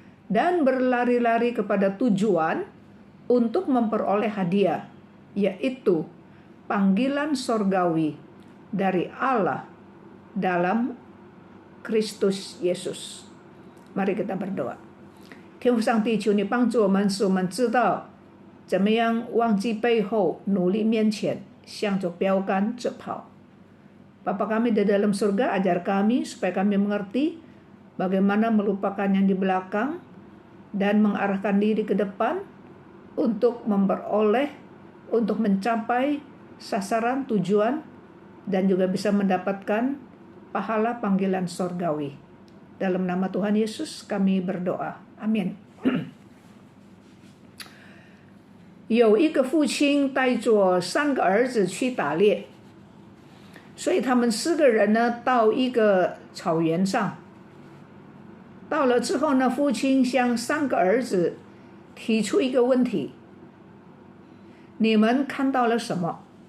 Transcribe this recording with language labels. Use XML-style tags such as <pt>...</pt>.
<id>Dan berlari-lari kepada tujuan untuk memperoleh hadiah, yaitu panggilan sorgawi dari Allah dalam Kristus Yesus. Mari kita berdoa.</id> <zh>天父上帝，求你帮助我们，使我们知道怎么样忘记背后，努力面前，向着标杆直跑。</zh> <id>Bapa kami di dalam surga, ajar kami supaya kami mengerti bagaimana melupakan yang di belakang dan mengarahkan diri ke depan untuk memperoleh, untuk mencapai sasaran tujuan dan juga bisa mendapatkan pahala panggilan sorgawi. Dalam nama Tuhan Yesus kami berdoa. Amin.</id> <zh>有一个父亲带着3个儿子去打猎，所以他们4个人呢到一个草原上。到了之后呢，父亲向3个儿子提出一个问题：你们看到了什么？</zh>